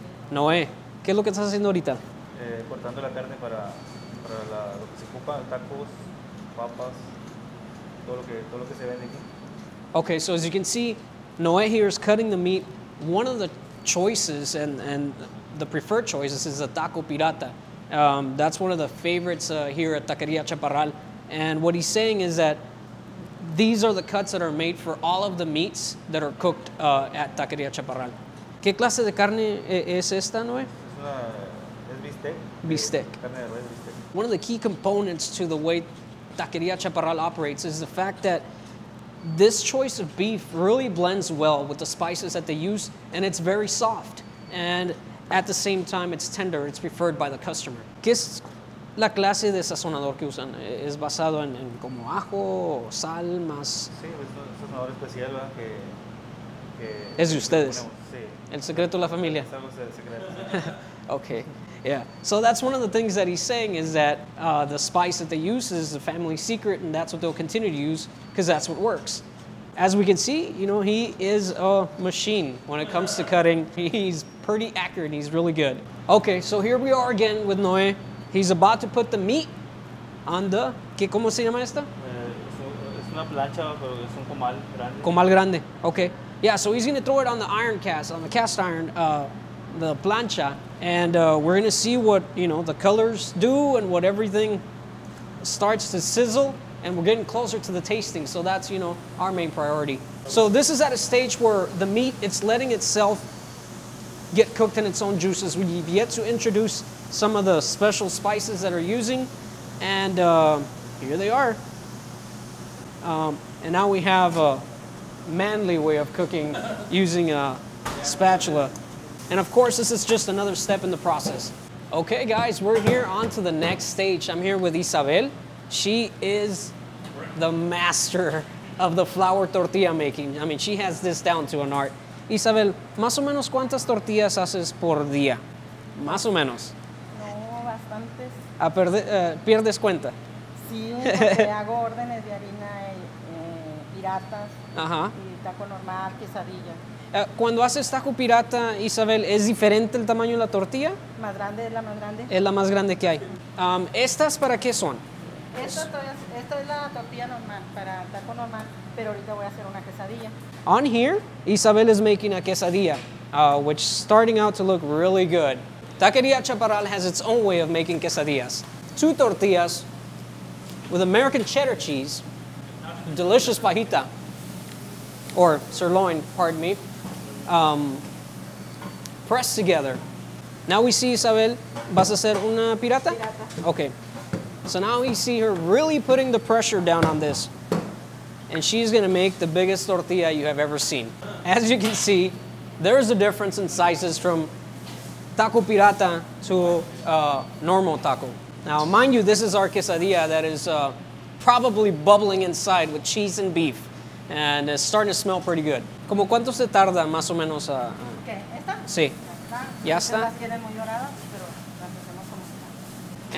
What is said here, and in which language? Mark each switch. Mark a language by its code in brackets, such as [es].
[es] Noé, ¿qué es lo que estás haciendo ahorita? Cortando la carne para lo que se ocupa, tacos, papas, todo lo que se vende aquí. [en] Okay, so as you can see, Noé here is cutting the meat. One of the choices and the preferred choices is the taco pirata. That's one of the favorites here at Taqueria Caparral. And what he's saying is that these are the cuts that are made for all of the meats that are cooked at Taqueria Caparral. [es] ¿Qué clase de carne es esta, Noé? Es bistec. Bistec. Carne de res, bistec. [en] One of the key components to the way Taqueria Caparral operates is the fact that this choice of beef really blends well with the spices that they use, and it's very soft. And at the same time, it's tender. It's preferred by the customer. [es] ¿Qué es la clase de sazonador que usan? ¿Es basado en como ajo o sal más? Sí, es un sazonador especial, ¿verdad? Que Es de ustedes. Sí. El secreto de la familia. Es algo secreto. [en] Okay, yeah. So that's one of the things that he's saying is that the spice that they use is a family secret, and that's what they'll continue to use because that's what works. As we can see, you know, he is a machine when it comes to cutting. He's pretty accurate. He's really good. Okay, so here we are again with Noé. He's about to put the meat on the, [es] ¿cómo se llama esta? Es una plancha, pero es un comal grande. Comal grande. Okay. [en] Yeah, so he's going to throw it on the iron cast, on the cast iron, the plancha, and we're going to see what, you know, the colors do and what everything starts to sizzle, and we're getting closer to the tasting, so that's, you know, our main priority. So this is at a stage where the meat, it's letting itself get cooked in its own juices. We've yet to introduce some of the special spices that are using, and here they are. And now we have a manly way of cooking using a spatula. And of course, this is just another step in the process. Okay, guys, we're here on to the next stage. I'm here with Isabel. She is the master of the flour tortilla making. I mean, she has this down to an art. [es] Isabel, más o menos cuántas tortillas haces por día? Más o menos. No, bastantes. ¿Pierdes cuenta? Sí, porque hago órdenes de harina piratas, Ajá. y taco normal, quesadilla. Cuando haces taco pirata, Isabel, ¿es diferente el tamaño de la tortilla? Más grande es la más grande. Es la más grande que hay. ¿Estas para qué son? Esta es la tortilla normal, para taco normal, pero ahorita voy a hacer una quesadilla. [en] On here, Isabel is making a quesadilla, which is starting out to look really good. Taqueria Caparral has its own way of making quesadillas. 2 tortillas with American cheddar cheese, delicious fajita, or sirloin, pardon me, pressed together. Now we see, [es] Isabel, ¿vas a hacer una pirata? Pirata. [en] Okay. So now we see her really putting the pressure down on this. And she's going to make the biggest tortilla you have ever seen. As you can see, there's a difference in sizes from taco pirata to normal taco. Now, mind you, this is our quesadilla that is probably bubbling inside with cheese and beef. And it's starting to smell pretty good. [es] ¿Cómo cuánto se tarda más o menos a...? ¿Qué? ¿Esta? Sí. Ya Estas está. las quieren muy doradas, pero las hacemos como están.